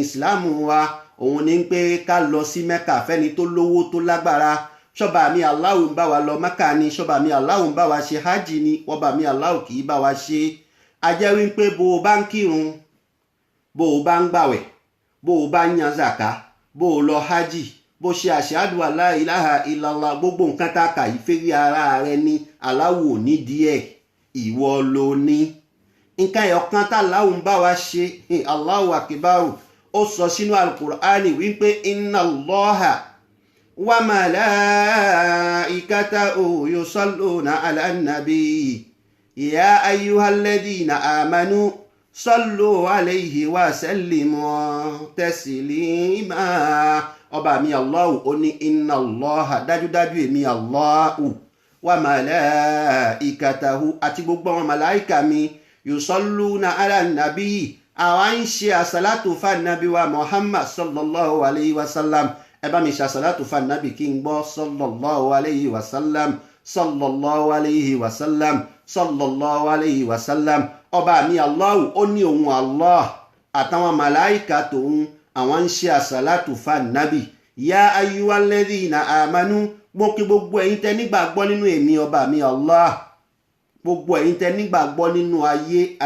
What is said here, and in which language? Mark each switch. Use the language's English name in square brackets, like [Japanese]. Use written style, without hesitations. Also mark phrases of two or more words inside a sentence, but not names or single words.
[Yoruba] ìsìláàmù wa òun ni pé ká lọ sí mẹ́kà fẹ́ni tó lówó tó lágbára ṣọ́ba mi Allah ń bá wa lọ mẹ́kà ni ṣọ́ba mi Allah ń bá wa ṣe hajj ni ọba mi Allah kì í bá wa ṣe a jẹ́ wípé bó o bá ń kírun bó o bá ń gbàwẹ̀ bó o bá ń yan zaka bó o lọ hajj bó ṣe [Arabic] أشهد أن لا إله إلا الله [Yoruba] gbogbo nǹkan tá a kà yìí fẹ́rí ara rẹ ní aláwò ní díẹ̀ ìwọ ló ní nǹkan ẹ̀yọ̀kan tá aláwò ń bá wa ṣe [Arabic] الله أكبر [Yoruba] ó sọ sínú alukur'ani wípé [Arabic] إن الله و ملائكته يصلون على النبي يا أيها الذين آمنوا صلوا عليه وسلموا تسليما [Yoruba] ọba mi Allah ó ní [Arabic] إن الله [Yoruba] dájúdájú èmi [Arabic] الله وملائكته àti [Yoruba] gbogbo àwọn màláìkà mi [Arabic] يصلون على النبي [Yoruba] àwa ń ṣe àsàlátù fún nabi wa Muhammad [Arabic] صلى الله عليه وسلم [Yoruba] ẹ bá mi ṣe àsàlátù fún nabi kí n gbọ́ [Arabic] صلى الله عليه وسلم صلى الله عليه وسلم صلى الله عليه وسلم [Yoruba] ọba mi Allah ó ní òun Allah àtàwọn màláìkà tòun àwọn ń ṣe àsàlátù fún nabi [Arabic] يا أيها الذين آمنوا [Yoruba] gbókè gbogbo ẹ̀yin tẹ́ nígbàgbọ́ nínú èmi ọba mi Allah gbogbo ẹ̀yin tẹ́ nígbàgbọ́ nínú ayé